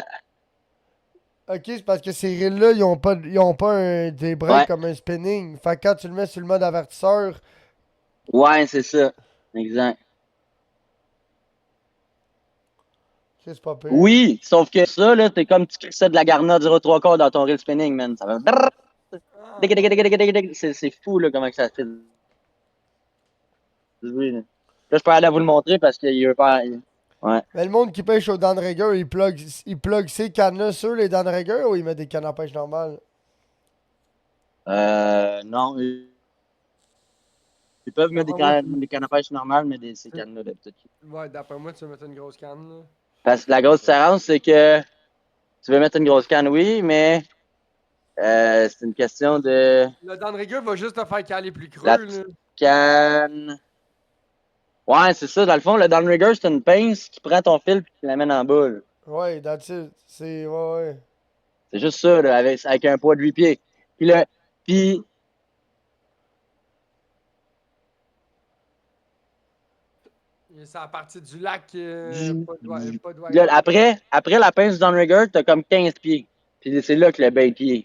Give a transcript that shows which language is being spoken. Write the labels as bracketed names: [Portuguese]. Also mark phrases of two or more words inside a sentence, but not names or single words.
[French] Ok, c'est parce que ces reels-là, ils ont pas des breaks Ouais. comme un spinning. Fait que quand tu le mets sur le mode avertisseur, Ouais, c'est ça. Exact. c'est pas pire. Oui, sauf que ça, là, t'es comme tu crissais de la garnotte 0,3 dans ton [English] reel spinning, [French] man. Ça va. Ah, Dig, dig, dig, dig, dig, dig. C'est fou, là, comment que ça fait du bruit, là. Là, je peux aller vous le montrer parce qu'il veut pas. Ouais. Mais le monde qui pêche au downrigger, il plug ces cannes-là sur les downriggers ou il met des cannes à pêche normales? Non. Ils peuvent mettre d'après moi, des cannes à pêche normales, mais ces cannes-là, d'habitude. ouais, d'après moi, tu vas mettre une grosse canne, là. Parce que la grosse différence, c'est que tu veux mettre une grosse canne, oui, mais c'est une question de Le downrigger va juste te faire caler plus la creux, là. petite canne. Ouais, c'est ça. Dans le fond, le downrigger, c'est une pince qui prend ton fil et qui l'amène en boule. Ouais, [English] that's it. [French] C'est. Ouais, ouais. C'est juste ça, là, avec un poids de 8 pieds. Puis, puis C'est à partir du lac, pas de là, après la pince du downrigger, t'as comme 15 pieds. Puis c'est là que le bait pied.